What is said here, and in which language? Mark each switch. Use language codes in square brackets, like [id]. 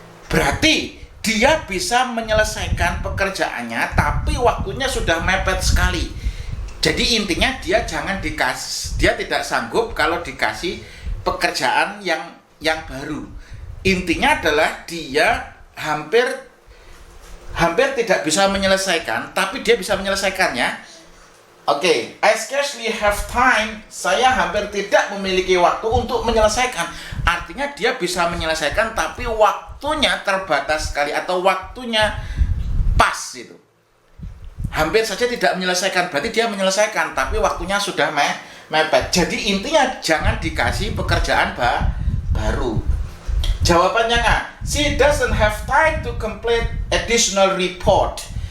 [id] Berarti dia bisa menyelesaikan pekerjaannya tapi waktunya sudah mepet sekali. Jadi intinya dia tidak sanggup kalau dikasih pekerjaan yang baru. Intinya adalah dia hampir tidak bisa menyelesaikan tapi dia bisa menyelesaikannya. [en] Oke, I scarcely have time. [id] Saya hampir tidak memiliki waktu untuk menyelesaikan. Artinya dia bisa menyelesaikan tapi waktunya terbatas sekali atau waktunya pas itu. Hampir saja tidak menyelesaikan, berarti dia menyelesaikan tapi waktunya sudah mepet. Jadi intinya jangan dikasih pekerjaan baru. Jawabannya A. [en] She doesn't have time to complete additional report.